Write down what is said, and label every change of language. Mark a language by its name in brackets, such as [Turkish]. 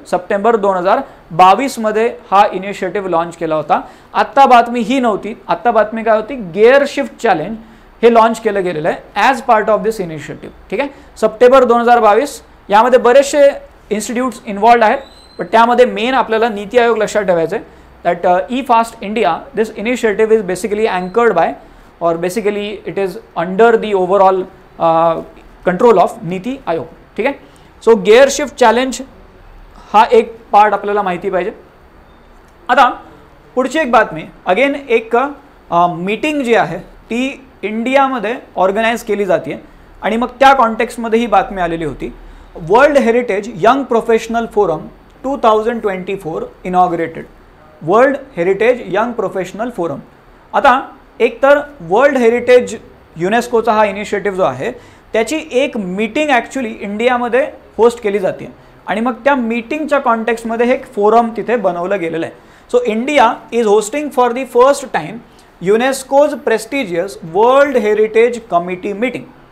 [Marathi] September 2022 मध्ये हा initiative launch केला होता. आत्ता बातमी ही नव्हती, आत्ता बातमी काय होती, गिअर शिफ्ट चॅलेंज हे लॉन्च केलं गेलेलं आहे [English] As part of this initiative. [Marathi] ठीक आहे. सप्टेंबर 2022 यामध्ये बरेचसे इन्स्टिट्यूट्स इन्व्हॉल्ड आहेत, पण त्यामध्ये मेन आपल्याला नीती आयोग लक्षात ठेवायचं आहे. [English] That E fast India, this initiative is basically anchored by और basically it is under the overall control of Niti Aayog. [Marathi] ठीक आहे. सो गिअर शिफ्ट चॅलेंज हा एक पार्ट आपल्याला माहिती पाहिजे. आता पुढची एक बातमी, अगेन एक मीटिंग जी आहे ती इंडियामध्ये ऑर्गनाईज केली जाते आणि मग त्या कॉन्टेक्स्टमध्ये ही बातमी आलेली होती. [English] World heritage young professional forum 2024 inaugurated. World heritage young professional forum. [Marathi] आता एक तर वर्ल्ड हेरिटेज युनेस्कोचा हा इनिशिएटिव्ह जो आहे त्याची एक मीटिंग ॲक्च्युली इंडियामध्ये होस्ट केली जाते आणि मग त्या मीटिंगच्या कॉन्टेक्स्टमध्ये हे एक फोरम तिथे बनवलं गेलेलं आहे. [English] So India is hosting for the first time UNESCO's prestigious world heritage committee meeting.